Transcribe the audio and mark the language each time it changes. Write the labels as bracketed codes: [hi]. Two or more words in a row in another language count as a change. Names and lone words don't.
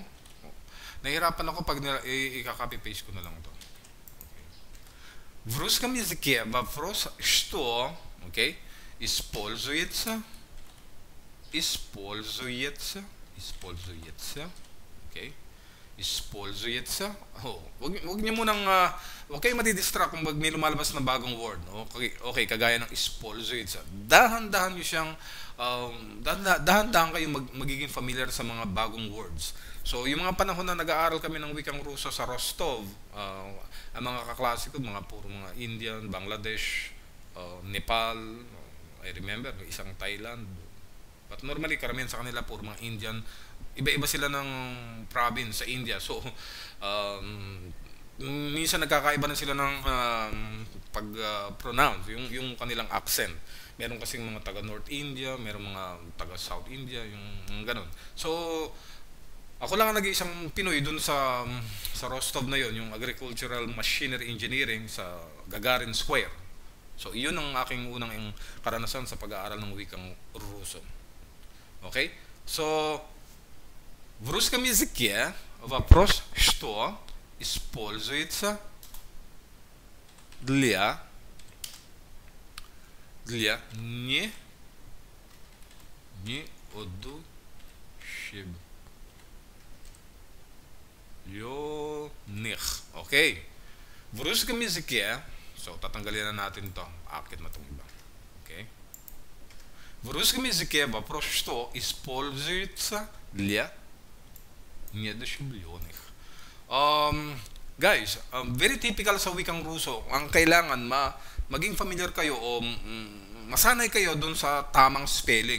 [tl] Nahihirapan ako pag i-copy-paste ko na lang ito. [ru] В русском языке вопрос что, okay, используется, okay, используется. [tl] Wag niyo munang, wag kayong madidistract kung may lumalabas na bagong word. Okay, kagaya ng используется. Dahan-dahan niyo siyang, dahan-dahan kayong magiging familiar sa mga bagong words. So, yung mga panahon na nag-aaral kami ng wikang Ruso sa Rostov, ang mga kaklase ko, puro mga Indian, Bangladesh, Nepal, [en] I remember, [tl] isang Thailand. [en] But normally, [tl] karamihan sa kanila, puro mga Indian. Iba-iba sila ng province sa India. So, minsan nagkakaiba na sila ng pag-pronounce, yung kanilang accent. Meron kasing mga taga North India, meron mga taga South India, yung ganun. So, ako lang ang nag-iisang Pinoy dun sa Rostov na yon, yung Agricultural Machinery Engineering sa Gagarin Square. So, iyon ang aking unang karanasan sa pag-aaral ng wikang Ruso. Okay? So, [ru] в русском языке вопрос что используется для неодушевленных. Okay. В русском языке, [tl] so tatanggalin na natin to. Akit na itong iba. Okay. [ru] В русском языке вопрос что используется для неодушевленных. [tl] Guys, [en] very typical [tl] sa wikang Ruso. Ang kailangan maging familiar kayo o masanay kayo dun sa tamang spelling.